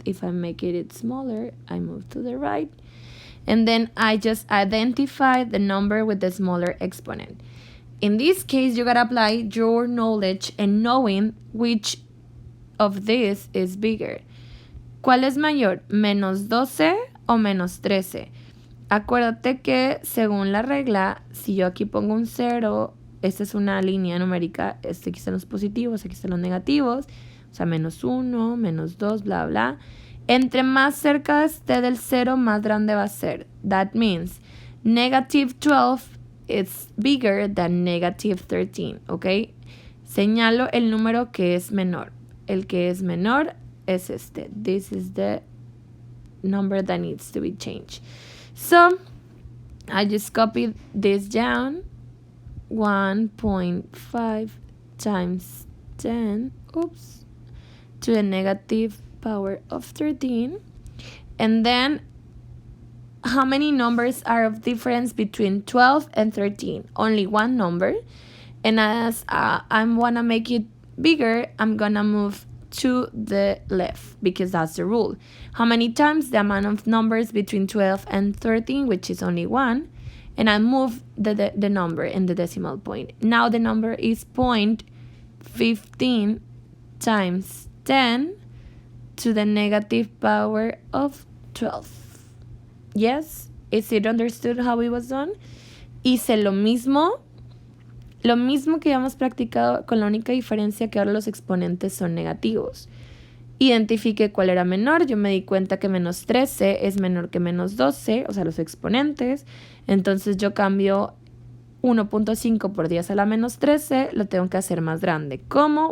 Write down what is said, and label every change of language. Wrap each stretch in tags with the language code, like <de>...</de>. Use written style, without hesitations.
<en>If I'm making it smaller, I move to the right. And then I just identify the number with the smaller exponent. In this case, you gotta apply your knowledge and knowing which of this is bigger.</en> <es>¿Cuál es mayor? ¿Menos 12 o menos 13? Acuérdate que según la regla, si yo aquí pongo un 0, esta es una línea numérica, aquí están los positivos, aquí están los negativos, o sea, menos 1, menos 2, bla, bla. Entre más cerca esté del 0, más grande va a ser.</es> <en>That means negative 12 is bigger than negative 13, ¿ok?</en> <es>Señalo el número que es menor. El que es menor es este.</es> <en>This is the number that needs to be changed. So, I just copied this down. 1.5 times 10, to the negative power of 13. And then how many numbers are of difference between 12 and 13? Only one number. And as I want to make it bigger, I'm gonna move to the left because that's the rule. How many times? The amount of numbers between 12 and 13, which is only 1. and I move the number in the decimal point. Now the number is 0.15 times 10 to the negative power of 12. Yes? Is it understood how it was done?</en> <es>Hice lo mismo que habíamos practicado, con la única diferencia que ahora los exponentes son negativos. Identifiqué cuál era menor, yo me di cuenta que menos 13 es menor que menos 12, o sea, los exponentes. Entonces yo cambio 1.5 por 10 a la menos 13, lo tengo que hacer más grande. ¿Cómo?</es>